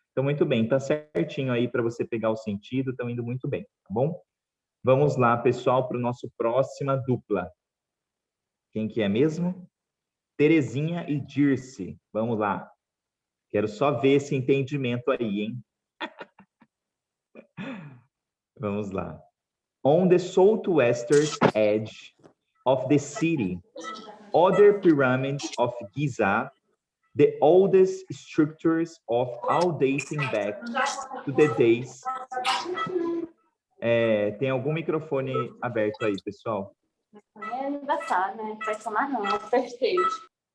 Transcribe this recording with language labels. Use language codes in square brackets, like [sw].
[pt] Então, muito bem, tá certinho aí para você pegar o sentido, estão indo muito bem, tá bom? Vamos lá, pessoal, para o nosso próxima dupla. Quem que é mesmo? Terezinha e Dirce. Vamos lá. Quero só ver esse entendimento aí, hein? Vamos lá. [en] On the southwestern edge of the city, other pyramids of Giza, the oldest structures of all dating back to the days... [pt] tem algum microfone aberto aí, pessoal? É aniversário, né? Não vai somar não, é festejo.